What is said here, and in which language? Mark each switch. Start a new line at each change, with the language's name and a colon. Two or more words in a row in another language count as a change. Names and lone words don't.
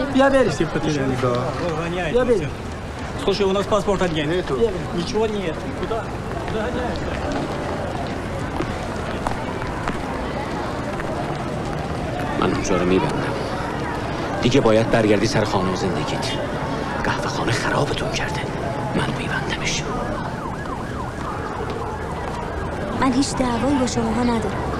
Russian: Я верю, все потеряли. Я верю. Слушай, у нас паспорта нет. Ничего нет. Куда? Куда гоняешься?
Persian: من اونجا رو میبندم. دیگه باید برگردی سر خانه و زندگیت. قهوه خانه خرابتون کرده. من میبندمش. من هیچ دعوایی با شماها ندارم.